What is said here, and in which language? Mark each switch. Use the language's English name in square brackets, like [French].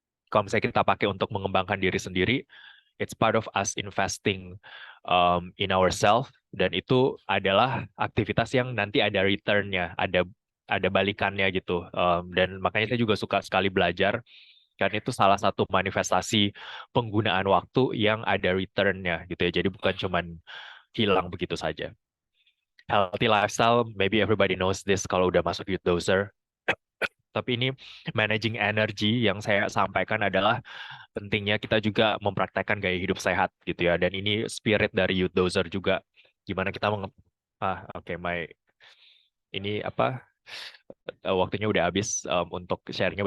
[Indonesian] Kalau misalnya kita pakai untuk mengembangkan diri sendiri, [English] it's part of us investing in ourselves [Indonesian] dan itu adalah aktivitas yang nanti ada return-nya, ada balikannya gitu. Dan makanya saya juga suka sekali belajar karena itu salah satu manifestasi penggunaan waktu yang ada return-nya gitu ya. Jadi bukan cuman hilang begitu saja. [English] Healthy lifestyle, maybe everybody knows this [Indonesian] kalau udah masuk [English] Youth Dozer. [Indonesian] Tapi ini managing energy yang saya sampaikan adalah pentingnya kita juga mempraktekkan gaya hidup sehat gitu ya. Dan ini spirit dari Youth Dozer juga. Gimana kita oke, ini apa waktunya udah habis untuk sharingnya.